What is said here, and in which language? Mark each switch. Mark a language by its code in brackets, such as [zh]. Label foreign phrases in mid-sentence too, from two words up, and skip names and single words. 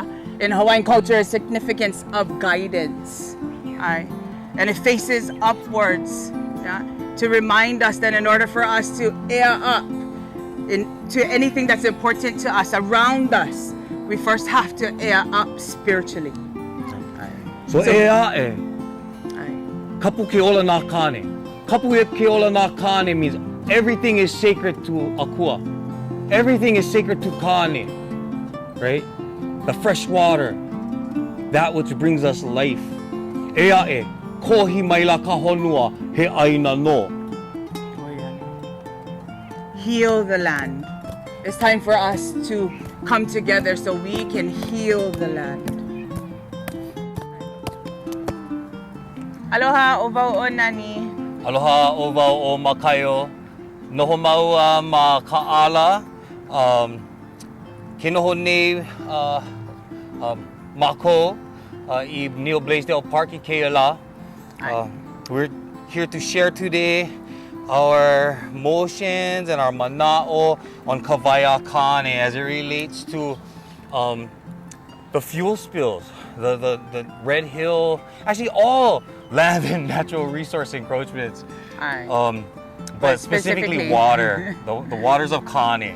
[en] In Hawaiian culture, significance of guidance. Alright. And it faces upwards. Yeah. To remind us that in order for us to air up to anything that's important to us around us, we first have to air up spiritually. [haw] So Haʻehaʻe. Kapu ke ola nā Kane. Kapu ke ola nā Kane [en] means everything is sacred to Akua. Everything is sacred to Kane, right? The fresh water, that which brings us life. [haw] Eaʻe, kohi maila ka honua he aina no. [en] Heal the land. It's time for us to come together so we can heal the land. [haw] Aloha o Wai A Nani. Aloha o wau o Makaio. Noho maua ma Kaala. Ke noho nei Mako I Neil Blaisdell Park I Keala. [en] We're here to share today our motions and our mana'o on [haw] Ka Wai A Ka [en] as it relates to the fuel spills, the Red Hill, actually all land and natural resource encroachments, but specifically water, the waters of Kane.